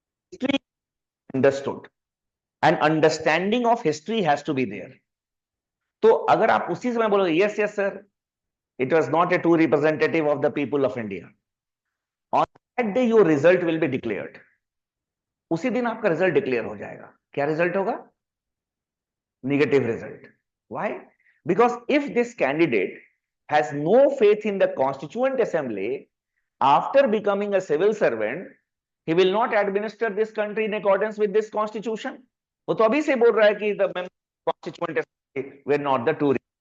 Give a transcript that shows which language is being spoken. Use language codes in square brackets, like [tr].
[en] History understood, and understanding of history has to be there. [hi] तो अगर आप उसी समय बोलोगे [en] yes yes sir, it was not a true representative of the people of India, on that day your result will be declared. [hi] उसी दिन आपका result declare हो जाएगा. क्या रिजल्ट होगा? [en] Negative result. Why? Because if this candidate has no faith in the Constituent Assembly, after becoming a civil servant, he will not administer this country in accordance with this constitution. [hi] वो तो अभी से बोल रहा है कि [en] the members of Constituent Assembly were not the true.